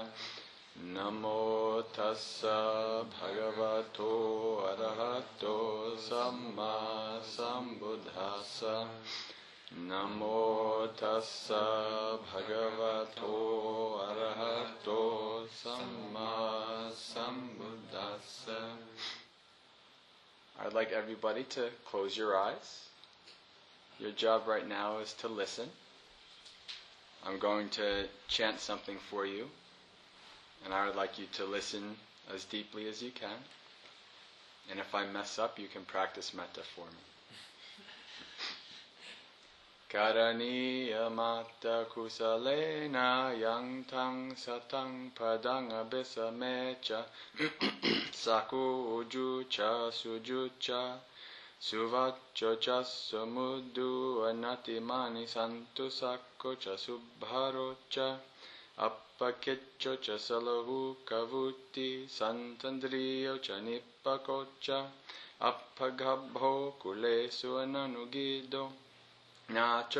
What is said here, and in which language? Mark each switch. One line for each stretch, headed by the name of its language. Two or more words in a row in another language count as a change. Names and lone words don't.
Pali: Namo tassa bhagavato arahato samma sambuddhassa. Namo tassa bhagavato arahato samma sambuddhassa.
English: I'd like everybody to close your eyes. Your job right now is to listen. I'm going to chant something for you, and I would like you to listen as deeply as you can. And if I mess up, you can practice metta for me.
Pali: Karaniya matta kusalena yang tang satang padang abhisamecha saku uju cha suju cha Suvaccho cha samuddu anatimani santu sakko cha subharo cha appakeccho cha salahu kavuti santandriyo cha nippako cha appagabho kulesu ananugido nacha